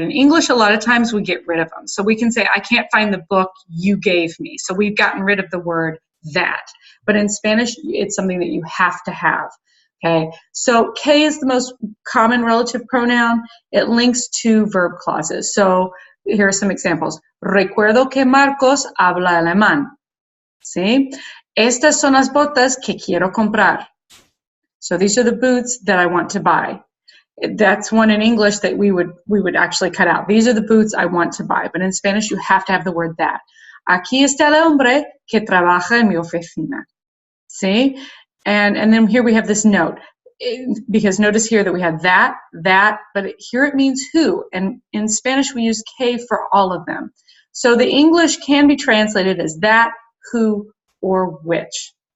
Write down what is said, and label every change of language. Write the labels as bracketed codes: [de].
[en] In English, a lot of times we get rid of them. So we can say, I can't find the book you gave me. So we've gotten rid of the word that. But in Spanish, it's something that you have to have. Okay, so que is the most common relative pronoun. It links to verb clauses. So here are some examples. [es] Recuerdo que Marcos habla alemán. ¿Sí? Estas son las botas que quiero comprar. [en] So these are the boots that I want to buy. That's one in English that we would actually cut out. These are the boots I want to buy. But in Spanish, you have to have the word that. [es] Aquí está el hombre que trabaja en mi oficina. [en] See? And then here we have this note. Because notice here that we have that, but here it means who. And in Spanish, we use que for all of them. So the English can be translated as that, who, or which.